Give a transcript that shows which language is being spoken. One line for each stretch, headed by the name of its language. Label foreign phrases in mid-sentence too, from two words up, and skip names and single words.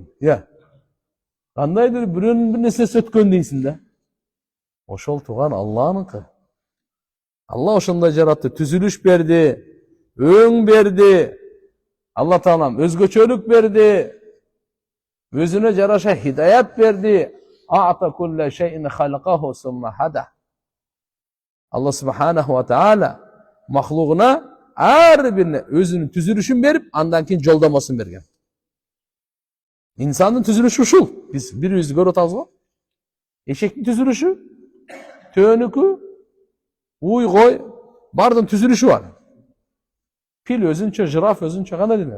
Kyrgyz: Кандайдыр бирөөнүн бир нерсеси өткөн дейсиң да. Ошол туган Алланыкы. Алла ошондой жаратты, түзүлүш берди, өң берди. Алла Таалам өзгөчөлүк берди. Өзүнө жараша хидаят берди.
Arabic: أعطى كل شيء خلقه ثم هدى. الله سبحانه وتعالى
Kyrgyz: mahluguna ар бирине өзүнүн түзүлүшүн берип, андан кийин жолдомосун берген. İnsanın түзүлүшү ушул. Биз бирибизди көрүп атабыз го. Эшектин түзүлүшү, төөнүкү, уйгой, бардын түзүлүшү бар. Пил өзүнчө, жираф өзүнчө, кандай деле.